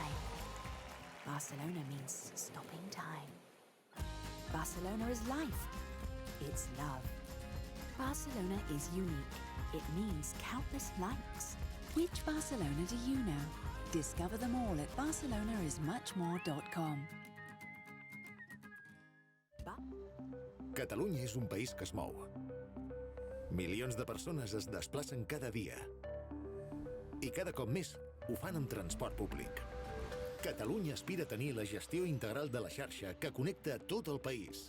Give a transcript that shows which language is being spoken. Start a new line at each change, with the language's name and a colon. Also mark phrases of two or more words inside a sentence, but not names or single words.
English: Barcelona means stopping time. Barcelona is life. It's love. Barcelona is unique. It means countless likes. Which Barcelona do you know? Discover them all at barcelonaismuchmore.com.
Catalan: Catalunya és un país que es mou. Milions de persones es desplacen cada dia. I cada cop més ho fan amb transport públic. Catalunya aspira a tenir la gestió integral de la xarxa que connecta tot el país.